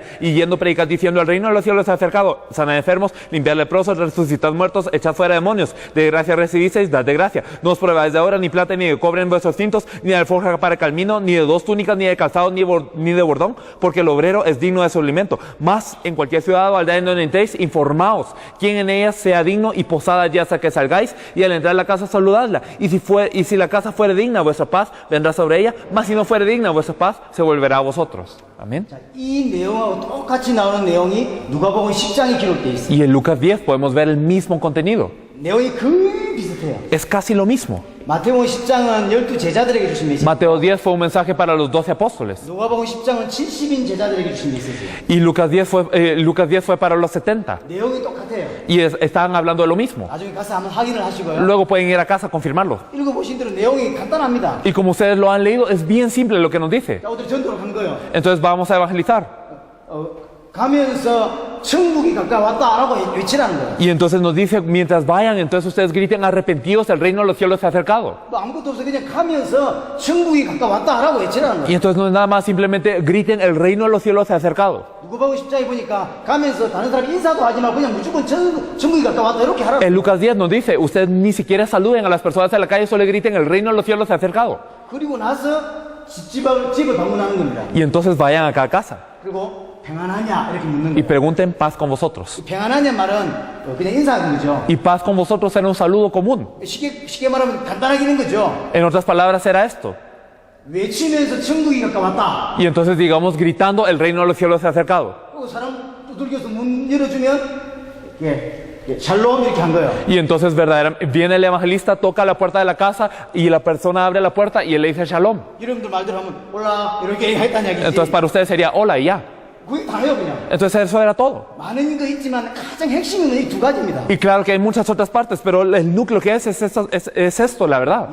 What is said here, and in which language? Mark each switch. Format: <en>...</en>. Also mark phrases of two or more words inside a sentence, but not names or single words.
<es>Y yendo predicad diciendo: el reino de los cielos se ha acercado, sanad enfermos, limpiad leprosos, resucitad muertos, echad fuera demonios. De gracia recibisteis, dad de gracia. No os probáis de oro, ni plata, ni de cobre en vuestros cintos, ni de alforja para calmino, ni de dos túnicas, ni de calzado, ni de bordón, porque el obrero es digno de su alimento. Mas en cualquier ciudad o aldea en donde entréis, informaos quién en ella sea digno y posada allí hasta que salgáis, y al entrar a la casa saludadla. Y si la casa fuere digna, vuestra paz vendrá sobre ella, mas si no fuere digna, vuestra paz se volverá a vosotros. Amén.</es> <ko>자, 이 내용하고 똑같이 나오는 내용이 누가복음 10장에 기록되어 있습니다.</ko> <es>Y en Lucas 10 podemos ver el mismo contenido.</es> <ko>내용이 거의 비슷해요. 비슷해요.</ko> <es>Es casi lo mismo.</es> <ko>마태복음 10장은 12 제자들에게 주신 메시지.</ko> <es>Mateo 10 fue un mensaje para los 12 apóstoles.</es> <ko>누가복음 10장은 70인 제자들에게 주신 메시지예요.</ko> <es>Y Lucas 10 fue para los 70.</es> <ko>내용이 똑같아요.</ko> <es>Y estaban hablando de lo mismo.</es> <ko>나중에 가서 한번 확인을 하시고요.</ko> <es>Luego pueden ir a casa a confirmarlo.</es> <ko>읽어보신 대로 내용이 간단합니다.</ko> <es>Y como ustedes lo han leído, es bien simple lo que nos dice.</es> <ko>자, 어디 전도로 간 거예요.</ko> <es>Entonces vamos a evangelizar.</es> <ko>가면서 천국이 가까웠다라고 외치라는 거예요.</ko> <es>Y entonces nos dice, mientras vayan, entonces ustedes griten arrepentidos, el reino de los cielos se ha acercado.</es> <ko>뭐 아무것도 없어 그냥 가면서 천국이 가까웠다라고 외치라는</ko> <es>Y</es> <ko>거예요.</ko> <es>entonces no es nada más, simplemente griten, el reino de los cielos se ha acercado.</es> <ko>누가복음 10장에 보니까 가면서 다른 사람 인사도 하지 말고 그냥 무조건 천국이 가까웠다 이렇게 하라고.</ko> <es>En Lucas 10 nos dice, ustedes ni siquiera saluden a las personas en la calle, solo griten, el reino de los cielos se ha acercado.</es> <ko>그리고 나서 집을 방문하는 겁니다.</ko> <es>Y entonces vayan acá a casa</es> <ko>그리고 평안하냐 이렇게 묻는</ko> <es>y</es> <ko>거예요.</ko> <es>pregunten paz con vosotros.</es> <ko>평안하냐 말은 그냥 인사하는 거죠.</ko> <es>Y paz con vosotros era un saludo común.</es> <ko>쉽게 말하면 간단하게 있는 거죠.</ko> <es>En otras palabras era esto.</es> <ko>외치면서 천국이 가까웠다.</ko> <es>Y entonces digamos gritando, el reino de los cielos se ha acercado.</es> <ko>그리고 사람 두들겨서 문 열어주면 샬롬 이렇게 한 거예요.</ko> <es>Y entonces verdaderamente viene el evangelista, toca la puerta de la casa y la persona abre la puerta y él le dice shalom.</es> <ko>여러분들 말대로 하면 올라 이렇게 했다는 얘기지.</ko> <es>Entonces para ustedes sería hola y ya.</es> <ko>그게 다예요 그냥.</ko> <es>Entonces eso era todo.</es> <ko>많은 거 있지만 가장 핵심은 이 두 가지입니다.</ko> <es>Y claro que hay muchas otras partes, pero el núcleo que es esto, la verdad.</es>